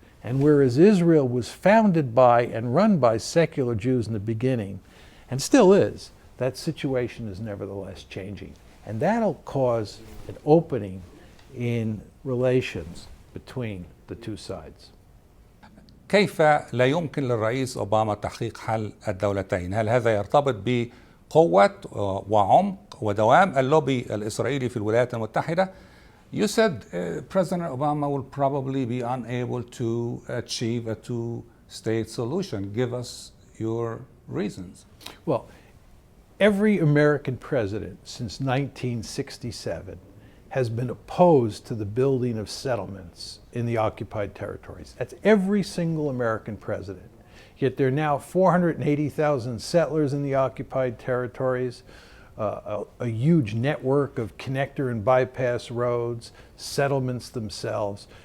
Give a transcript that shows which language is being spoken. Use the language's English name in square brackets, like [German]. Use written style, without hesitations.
[English] And whereas Israel was founded by and run by secular Jews in the beginning, and still is, that situation is nevertheless changing. And that'll cause an opening in relations between the two sides. [Arabic] كيف لا يمكن للرئيس أوباما تحقيق حل الدولتين؟ هل هذا يرتبط بقوة وعمق ودوام اللوبي الإسرائيلي في الولايات المتحدة؟ [English] You said President Obama will probably be unable to achieve a two-state solution. Give us your reasons. Well, every American president since 1967 has been opposed to the building of settlements in the occupied territories. That's every single American president. Yet there are now 480,000 settlers in the occupied territories, a huge network of connector and bypass roads, settlements themselves.